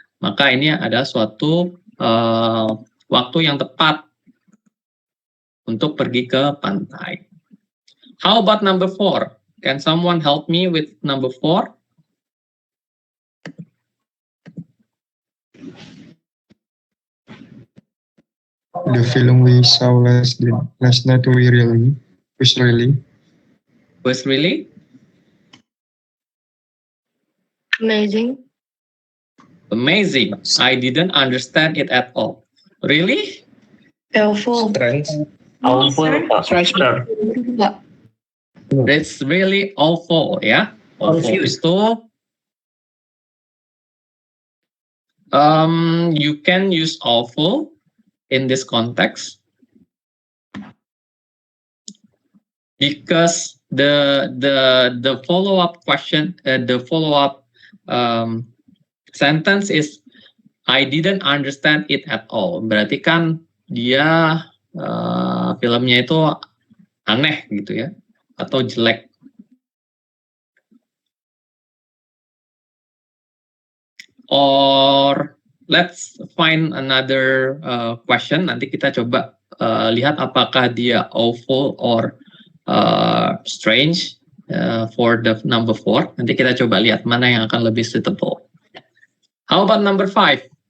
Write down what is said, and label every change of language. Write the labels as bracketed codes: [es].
[id] Maka ini ada suatu waktu yang tepat untuk pergi ke pantai. [en] How about number 4? Can someone help me with number 4? The film we saw last night was really Amazing. Amazing. I didn't understand it at all. Really? Helpful. Awful, Pak. [id] Enggak. [en] It's really awful, ya. Awful itu you can use awful in this context because the follow-up question, the follow-up sentence is I didn't understand it at all. [id] Berarti kan dia filmnya itu aneh gitu ya, atau jelek. [en] Or let's find another question. [id] Nanti kita coba lihat apakah dia [en] awful or strange for the number 4. [id] Nanti kita coba lihat mana yang akan lebih suitable. [en] How about number 5?